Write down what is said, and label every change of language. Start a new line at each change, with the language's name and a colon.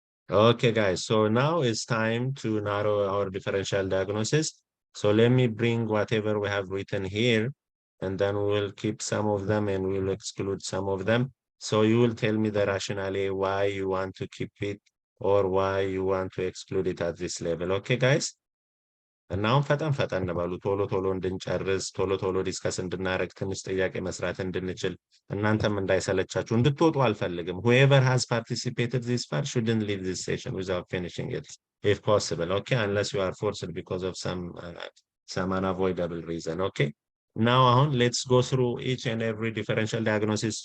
English: Okay, guys, so now it's time to narrow our differential diagnosis. So let me bring whatever we have written here, and then we will keep some of them and we will exclude some of them. So you will tell me the rationale why you want to keep it or why you want to exclude it at this level. Okay, guys?
Amharic: እና አሁን ፈጠን በሉ ቶሎ እንድንጨርስ ቶሎ ዲስከስ እንድናረግ ትንሽ ጥያቄ መስራት እንድንችል እናንተም እንዳይሰለቻችሁ እንድትወጡ አልፈልግም.
English: Whoever has participated this far shouldn't leave this session without finishing it if possible, okay? Unless you are forced because of some unavoidable reason, okay? Now on, let's go through each and every differential diagnosis.